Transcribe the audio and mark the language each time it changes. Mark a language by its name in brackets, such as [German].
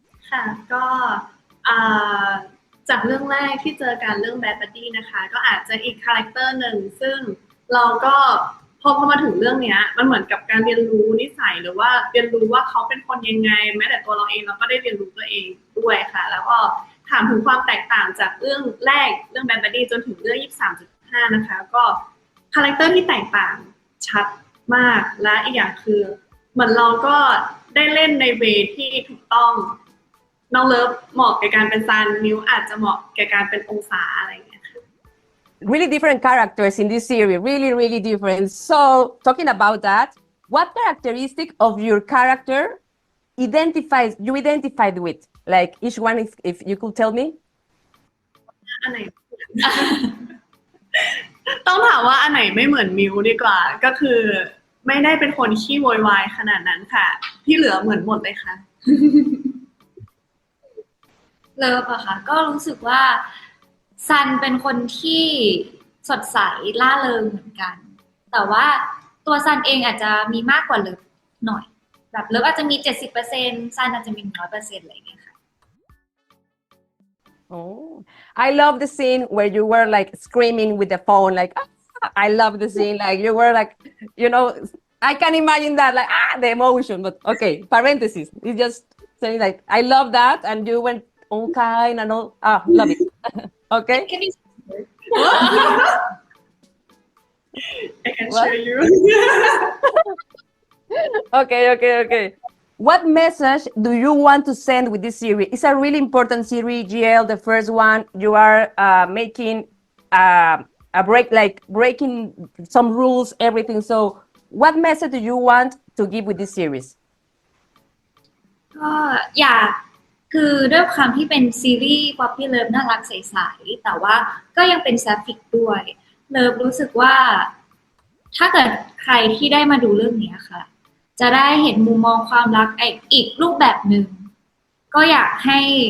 [Thai] ค่ะก็อ่าจากเรื่องแรกที่เจอกันเรื่อง Bad Buddy นะคะก็อาจจะอีกคาแรคเตอร์หนึ่งซึ่งเราก็พอมาถึงเรื่องเนี้ยมันเหมือนกับการเรียนรู้นิสัยหรือว่าเรียนรู้ว่าเขาเป็นคนยังไงแม้แต่ตัวเราเองเราก็ได้เรียนรู้ตัวเองด้วยค่ะแล้วก็ถามถึงความแตกต่างจากเรื่องแรกเรื่อง Bad Buddy จนถึงเรื่อง 23.5 นะคะก็ คาแรคเตอร์ที่แตกต่างชัดมากและอีกอย่างคือเหมือนเราก็ได้เล่นในเวที่ถูกต้องน้องเลิฟเหมาะกับการเป็นซันมิวอาจจะเหมาะกับการเป็นองศาอะไรอย่างเงี้ยค่ะ [English] Really different characters in this series, really different. So talking about that, what characteristic of your character you identified with? Like each one, if you could tell me. [Thai] อันไหน ต้องถามว่าอันไหนไม่เหมือนมิวดีกว่าก็คือไม่ได้เป็นคนขี้โวยวายขนาดนั้นค่ะที่เหลือเหมือนหมดเลยค่ะ เลิฟอะค่ะก็รู้สึกว่าซันเป็นคนที่สดใสล่าเริงเหมือนกันแต่ว่าตัวซันเองอาจจะมีมากกว่าเลิฟหน่อยแบบเลิฟอาจจะมี 70% ซันอาจจะมี 100% อะไรอย่างเงี้ยค่ะ [English] Oh, I love the scene where you were like screaming with the phone, like I love the scene, like you were like, I can imagine that, like the emotion. But okay, parenthesis. It's just saying like I love that, and you went all kind and all. Love it. Okay. Can you I can What? show you Okay. What message do you want to send with this series? It's a really important series, GL, the first one. You are making a breaking some rules, everything. So what message do you want to give with this series? [Thai] ก็อยากคือด้วยความที่เป็นซีรีส์ Poppy Love น่ารักใสๆแต่ว่าก็ยังเป็นแซฟฟิกด้วยเลิฟรู้สึกว่าถ้าเกิดใครที่ได้มาดูเรื่องนี้ค่ะจะได้เห็นมุมมองความรักอีกรูปแบบหนึ่งก็อยากให้